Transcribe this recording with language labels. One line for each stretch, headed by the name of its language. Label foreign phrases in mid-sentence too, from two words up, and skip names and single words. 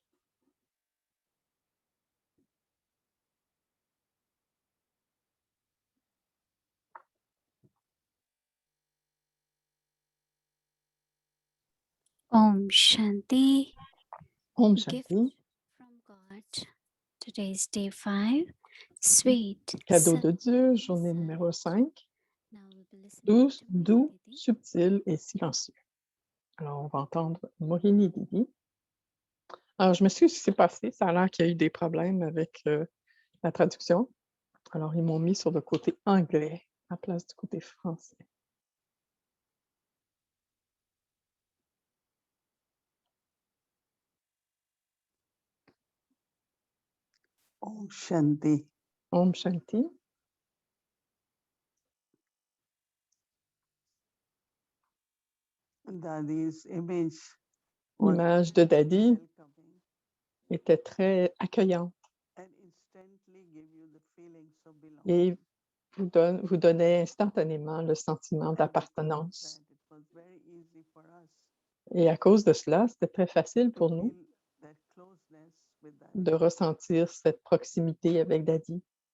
Sanskrit: ओम् शान्ति. Om
English: Gift
Sanskrit: Shanti.
English: from God. Today's day 5. Sweet.
French: Cadeau de Dieu, journée numéro 5.
English: Now we'll be listening
French: Douce,
English: to
French: doux,
English: Didi.
French: subtil et silencieux. Alors, on va entendre Mohini Didi. Alors, je m'excuse ce qui s'est passé. Ça a l'air qu'il y a eu des problèmes avec la traduction. Alors, ils m'ont mis sur le côté anglais à la place du côté français.
Sanskrit: ओम् शान्ति. ओम् शान्ति.
English: Dadi's image
French: L'image de Dadi était très accueillante et vous donnait instantanément le sentiment d'appartenance. Et à cause de cela, c'était très facile pour nous de ressentir cette proximité avec Dadi.